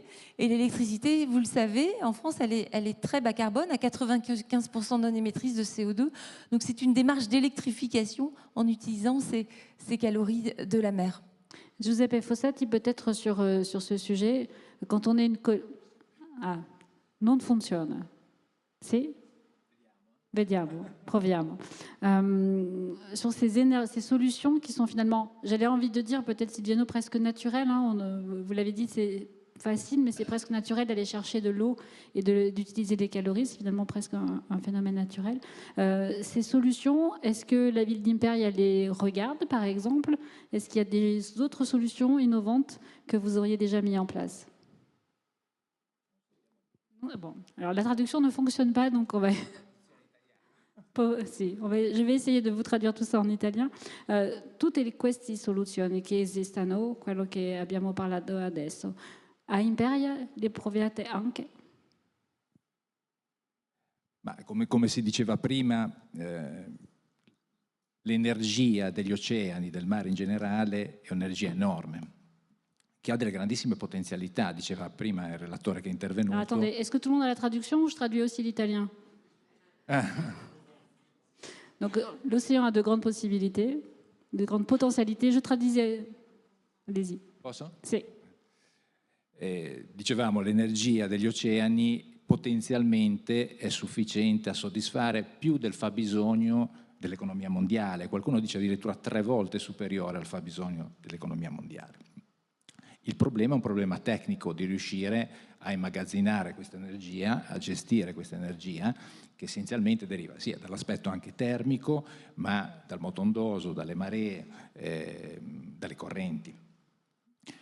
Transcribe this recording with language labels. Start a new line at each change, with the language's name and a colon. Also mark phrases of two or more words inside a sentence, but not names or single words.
French: Et l'électricité, vous le savez, en France elle est très bas carbone, à 95% non émettrice de CO2. Donc c'est une démarche d'électrification en utilisant ces calories de la mer. Giuseppe Fossati, peut-être sur ce sujet, quand on est Ah,
Italian: non funziona. Sì? Vediamo, proviamo.
French: Sur ces solutions qui sont finalement, j'avais envie de dire peut-être Silviano presque naturelles, hein, vous l'avez dit, c'est facile, mais c'est presque naturel d'aller chercher de l'eau et d'utiliser des calories, c'est finalement presque un phénomène naturel. Ces solutions, est-ce que la ville d'Imperia les regarde par exemple? Est-ce qu'il y a des autres solutions innovantes que vous auriez déjà mis en place? Bon, alors la traduction ne fonctionne pas, donc on va... Je vais essayer de vous traduire tout ça en italien.
Italian: Tutte queste soluzioni che esistono, quello che abbiamo parlato adesso, a Imperia le provate anche? Ma come si diceva prima, l'energia degli oceani, del mare in generale, è un'energia enorme, che ha delle grandissime potenzialità, diceva prima il relatore che è intervenuto.
French: Alors, attendez, est-ce que tout le monde a la traduction ou je traduis aussi l'italien? Donc l'océan a de grandes possibilités, de grandes potentialités. Je traduisais... Allez-y.
Italian: Posso? Sì. Dicevamo, l'energia degli oceani potenzialmente è sufficiente a soddisfare più del fabbisogno dell'economia mondiale. Qualcuno dice addirittura 3 volte superiore al fabbisogno dell'economia mondiale. Il problema è un problema tecnico di riuscire a immagazzinare questa energia, a gestire questa energia, che essenzialmente deriva sia dall'aspetto anche termico, ma dal moto ondoso, dalle maree, dalle correnti.